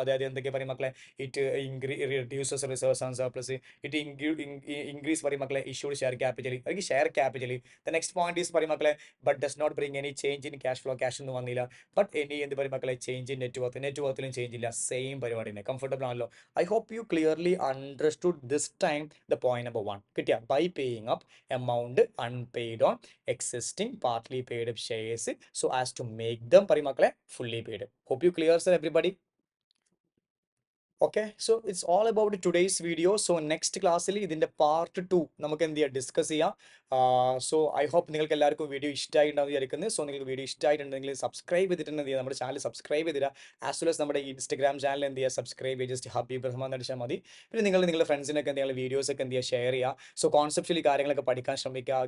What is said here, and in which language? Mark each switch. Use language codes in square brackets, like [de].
[ml] അതായത് എന്തൊക്കെ പറയും മക്കളെ, [en] it reduces reserves and surplus, it increase [ml] പറയും മക്കളെ [en] issued share capital, [ml] അല്ലെങ്കിൽ [en] Share capital. The next point is [ml] പറയും മക്കളെ, [en] but does not bring any change in cash flow, [ml] cash ഒന്നും വന്നില്ല. [en] but any [ml] എന്ത് പറയും മക്കളെ, [en] change in net [ml] വർത്തിലും ചേഞ്ച് ഇല്ല. സെയിം പരിപാടി തന്നെ, കംഫർട്ടബിൾ ആണല്ലോ. [en] I hope you clearly understood this time the point number 1 [ml] കിട്ടിയ. [en] by paying up amount unpaid on existing partly paid up shares so as to make them [ml] പറയും മക്കളെ [en] fully paid. Hope you clear sir everybody. Okay, so it's all about today's video. So next [ml] ക്ലാസ്സിൽ ഇതിന്റെ part 2 നമുക്ക് എന്ത് ചെയ്യാം, discuss ചെയ്യാം. [en] so I hope [ml] നിങ്ങൾക്ക് എല്ലാവർക്കും വീഡിയോ ഇഷ്ടമായിട്ടുണ്ടാവും വിചാരിക്കുന്നത്. സോ നിങ്ങൾക്ക് വീഡിയോ ഇഷ്ടമായിട്ടുണ്ടെങ്കിൽ സബ്സ്ക്രൈബ് ചെയ്തിട്ടുണ്ടെങ്കിൽ നമ്മുടെ ചാനൽ സബ്സ്ക്രൈബ് ചെയ്തിട്ട്, [en] as well as [ml] നമ്മുടെ ഇൻസ്റ്റഗ്രാം ചാനൽ എന്ത് ചെയ്യുക, സബ്സ്ക്രൈബ് ചെയ്യുക, ജസ്റ്റ് ഹബീബ് റഹ്മാൻ എന്ന് അടിച്ചാൽ മതി. പിന്നെ നിങ്ങളുടെ ഫ്രണ്ട്സിനൊക്കെ എന്തെങ്കിലും വീഡിയോസ് ഒക്കെ എന്ത് ചെയ്യുക, ഷെയർ ചെയ്യുക. സോ കോൺസെപ്ച്വലി കാര്യങ്ങളൊക്കെ പഠിക്കാൻ ശ്രമിക്കുക.